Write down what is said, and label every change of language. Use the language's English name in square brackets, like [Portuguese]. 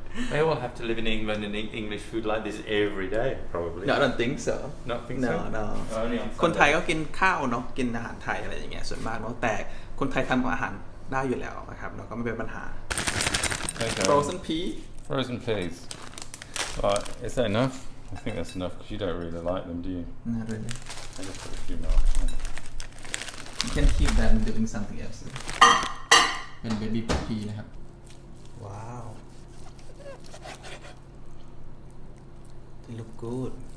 [English] They all have to live in England and eat English food like this every day, probably. no I don't think so Not think no so? no Only on [Thai] คนไทย [English] Sunday. [Thai] ก็กินข้าวเนาะกินอาหารไทยอะไรอย่างเงี้ยส่วนมากเนาะแต่คนไทยทำอาหารได้อยู่แล้วนะครับแล้วก็ไม่เป็นปัญหา [English] Okay. frozen pea Frozen peas. Right, is that enough? I think that's enough because you don't really like them, do you? not really I just put a few more. you can keep that and doing something else [Thai] เป็น [English] baby pea [Thai] นะครับว้าว [English] they look good